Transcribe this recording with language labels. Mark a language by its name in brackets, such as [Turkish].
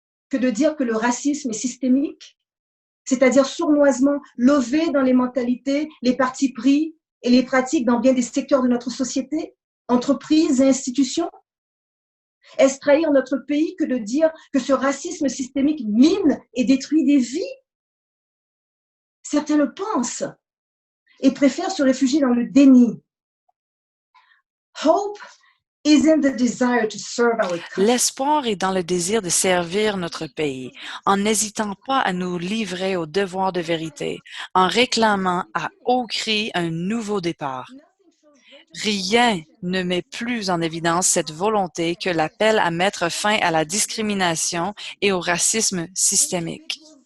[French] Que de dire que le racisme est systémique, c'est-à-dire sournoisement lové dans les mentalités, les partis pris et les pratiques dans bien des secteurs de notre société, entreprises et institutions? Est-ce trahir notre pays que de dire que ce racisme systémique mine et détruit des vies? Certains le pensent et préfèrent se réfugier dans le déni. [English] Hope isn't the desire to serve our country. [French] L'espoir est dans le désir de servir notre pays, en n'hésitant pas à nous livrer au devoir de vérité, en réclamant à haut cri un nouveau départ. Rien ne met plus en évidence cette volonté que l'appel à mettre fin à la discrimination et au racisme systémique.